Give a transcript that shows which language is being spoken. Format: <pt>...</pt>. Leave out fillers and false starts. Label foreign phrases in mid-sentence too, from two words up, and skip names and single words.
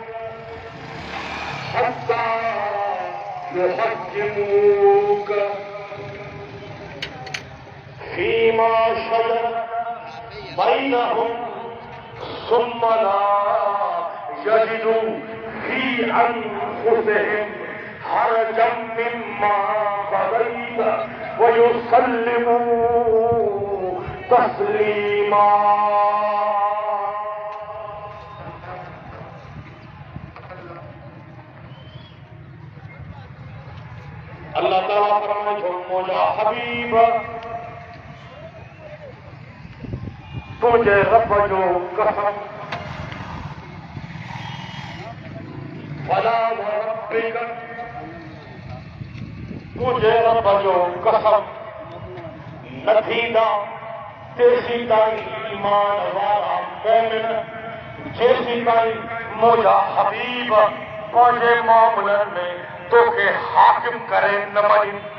<ar>حتى يحكموك فيما شجر بينهم ثم لا يجدوا في أنفسهم حرجا مما قضيت ويسلموا تسليما.</ar> <sd>अल्लाह ताला फरमाए जो मुझा हबीब तुझे रब जो कसम</sd> <ar>فلا وربك</ar> <sd>तुझे रब जो कसम न थींदा तेसी ताईं ईमान वारा मोमिन जेसी ताईं मुझा हबीब पंहिंजे मामलनि में तोखे हाकिम करे न मञी।</sd>